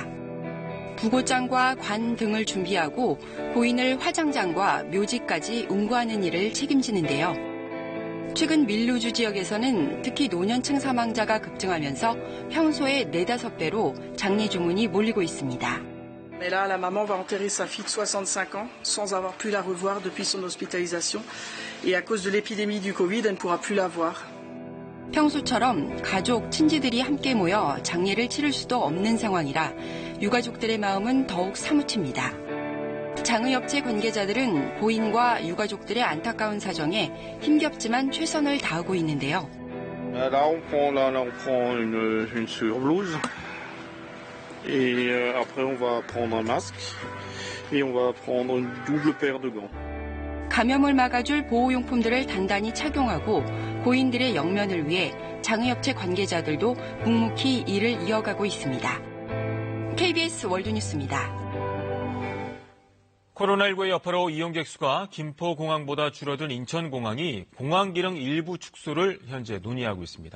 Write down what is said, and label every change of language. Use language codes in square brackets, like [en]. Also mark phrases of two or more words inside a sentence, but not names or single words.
[ko] 부고장과 관 등을 준비하고 고인을 화장장과 묘지까지 운구하는 일을 책임지는데요. 최근 밀루주 지역에서는 특히 노년층 사망자가 급증하면서 평소의 4-5배로 장례 주문이 몰리고 있습니다. [fr] Mais là, la maman va enterrer sa fille de 65 ans sans avoir pu la revoir depuis son hospitalisation. Et à cause de l'épidémie du Covid, elle ne pourra plus la voir. [ko] 평소처럼 가족, 친지들이 함께 모여 장례를 치를 수도 없는 상황이라 유가족들의 마음은 더욱 사무칩니다. 장의업체 관계자들은 고인과 유가족들의 안타까운 사정에 힘겹지만 최선을 다하고 있는데요. [fr] Là, on prend une surblouse. Et après, on va prendre un masque et on va prendre une double paire de gants. [ko] 감염을 막아줄 보호용품들을 단단히 착용하고 고인들의 영면을 위해 장의업체 관계자들도 묵묵히 일을 이어가고 있습니다. KBS 월드뉴스입니다. 코로나19의 여파로 이용객 수가 김포공항보다 줄어든 인천공항이 공항 기능 일부 축소를 현재 논의하고 있습니다.